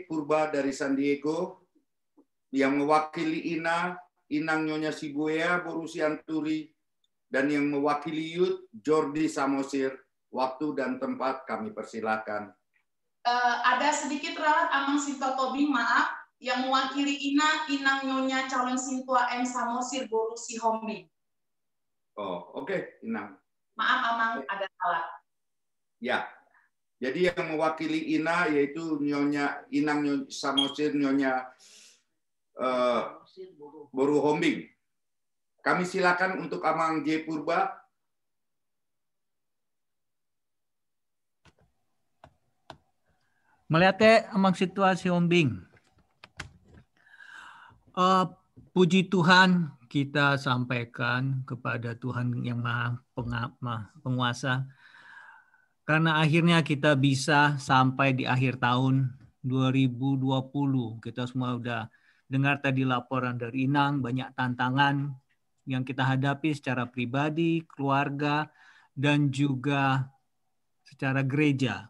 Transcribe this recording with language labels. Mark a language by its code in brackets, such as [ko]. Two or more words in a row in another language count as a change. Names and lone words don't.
[id] Purba dari San Diego, yang mewakili Inang Nyonya Siboya Borusian Turi, dan yang mewakili Youth Jordi Samosir Waktu dan tempat kami persilakan. Ada sedikit ralat Amang Sintua Tobing, maaf, yang mewakili Inang Nyonya calon Sintua M Samosir Boru Sihombing. Oh, oke, Inang. Maaf Amang, ada salah. Ya. Jadi yang mewakili Ina yaitu Inang Samosir Nyonya Boru Hombing. Kami silakan untuk Amang J. Purba. Melihatnya amang situasi Hombing. Puji Tuhan kita sampaikan kepada Tuhan yang Maha Penguasa. Karena akhirnya kita bisa sampai di akhir tahun 2020. Kita semua udah dengar tadi laporan dari Inang, banyak tantangan yang kita hadapi secara pribadi, keluarga, dan juga secara gereja.